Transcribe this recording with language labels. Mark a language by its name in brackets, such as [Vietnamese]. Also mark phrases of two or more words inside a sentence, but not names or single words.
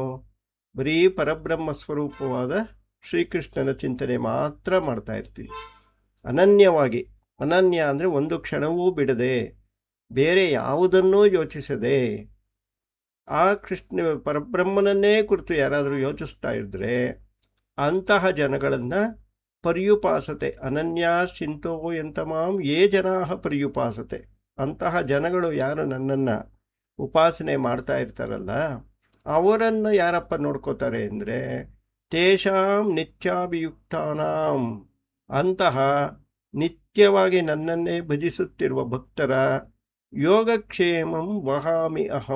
[Kannada] ಬರೀ ಪರಬ್ರಹ್ಮ ಸ್ವರೂಪವಾದ ಶ್ರೀಕೃಷ್ಣನ ಚಿಂತನೆ ಮಾತ್ರ ಮಾಡ್ತಾ ಇರ್ತೀನಿ ಅನನ್ಯವಾಗಿ. ಅನನ್ಯ ಅಂದರೆ ಒಂದು ಕ್ಷಣವೂ ಬಿಡದೆ, ಬೇರೆ ಯಾವುದನ್ನೂ ಯೋಚಿಸದೆ. ಆ ಕೃಷ್ಣ ಪರಬ್ರಹ್ಮನನ್ನೇ ಕುರಿತು ಯಾರಾದರೂ ಯೋಚಿಸ್ತಾ ಇದ್ದರೆ ಅಂತಹ ಜನಗಳನ್ನು ಪರ್ಯುಪಾಸತೆ. [Sanskrit] ಅನನ್ಯಾಶ್ಚಿಂತೋ ಎಂತಮಾಂ ಯೇ ಜನಾಃ ಪರ್ಯುಪಾಸತೆ. [Kannada] ಅಂತಹ ಜನಗಳು ಯಾರು ನನ್ನನ್ನು ಉಪಾಸನೆ ಮಾಡ್ತಾ ಇರ್ತಾರಲ್ಲ ಅವರನ್ನು ಯಾರಪ್ಪ ನೋಡ್ಕೋತಾರೆ ಅಂದರೆ [Sanskrit] ತೇಷಾಂ ನಿತ್ಯಾಭಿಯುಕ್ತಾನಾಂ. [Kannada] ಅಂತಹ ನಿತ್ಯವಾಗಿ ನನ್ನನ್ನೇ ಭಜಿಸುತ್ತಿರುವ ಭಕ್ತರ [Sanskrit] ಯೋಗಕ್ಷೇಮಂ ವಹಾಮಿ ಅಹಂ.